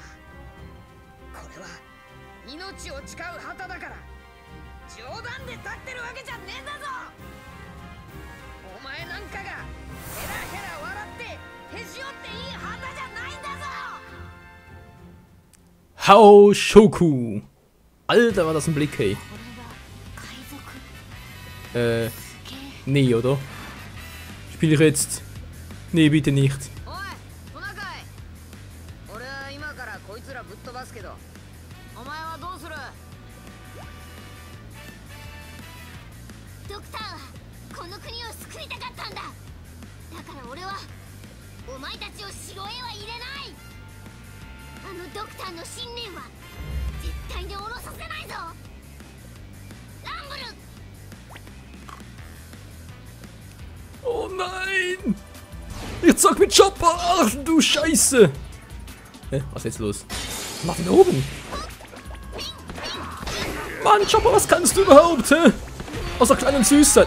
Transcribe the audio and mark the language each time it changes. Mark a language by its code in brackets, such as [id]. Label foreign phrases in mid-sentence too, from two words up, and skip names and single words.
[ja] これは命を誓う旗だから冗談で立ってるわけじゃねえんだぞ。お前なんかがヘラヘラ笑ってへし折っていい旗じゃないんだぞ。 [de] Hao Shoku. Alter, war das ein Blick, hey. Nee, oder? Spiele ich jetzt? Nee, bitte nicht. [ja] おい、トナカイ。俺は今からこいつらぶっ飛ばすけど、お前はどうする？ドクターはこの国を救いたかったんだ。だから俺はお前たちを城へは入れない。あのドクターの信念は絶対に下ろさせないぞ。ランブル。 [de] Oh nein! Jetzt sag mit Chopper! Ach du Scheiße! Hä? Was ist jetzt los? Was macht denn oben? Mann, Chopper, was kannst du überhaupt? Hä? Außer klein und süß sein.